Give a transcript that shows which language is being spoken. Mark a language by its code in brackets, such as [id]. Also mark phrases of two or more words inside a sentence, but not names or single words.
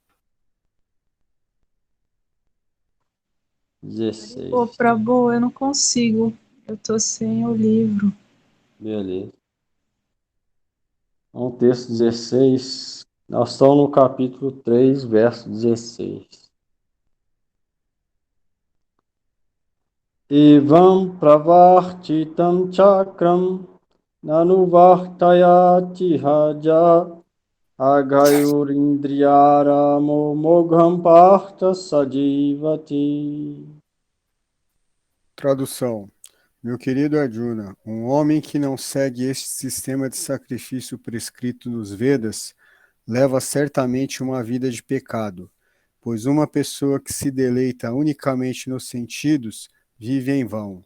[pt] 16. Ô, Prabhu, eu não consigo. Eu tô sem o livro. Beleza. Então, texto 16. Nós estamos no capítulo 3, verso 16. [sa] एवं प्रवर्तितं चक्रं नानुवर्तयतीह यः अघायुरिन्द्रियारामो मोघं पार्थ स जीवति. [pt] Tradução. Meu querido Arjuna, um homem que não segue este sistema de sacrifício prescrito nos Vedas leva certamente uma vida de pecado, pois uma pessoa que se deleita unicamente nos sentidos vive em vão.